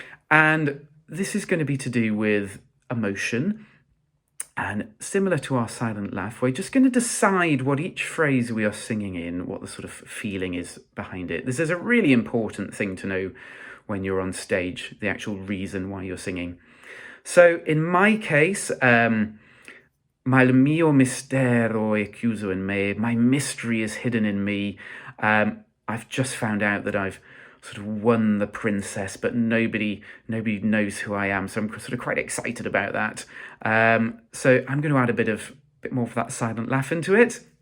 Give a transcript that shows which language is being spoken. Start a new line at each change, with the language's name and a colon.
English: And this is going to be to do with emotion. And similar to our silent laugh, we're just going to decide what each phrase we are singing in, what the sort of feeling is behind it. This is a really important thing to know when you're on stage, the actual reason why you're singing. So in my case,
Italian: Ma il mio mistero è chiuso in me.
English: My mystery is hidden in me. I've just found out that I've sort of won the princess, but nobody knows who I am. So I'm sort of quite excited about that. So I'm going to add a bit more of that silent laugh into it.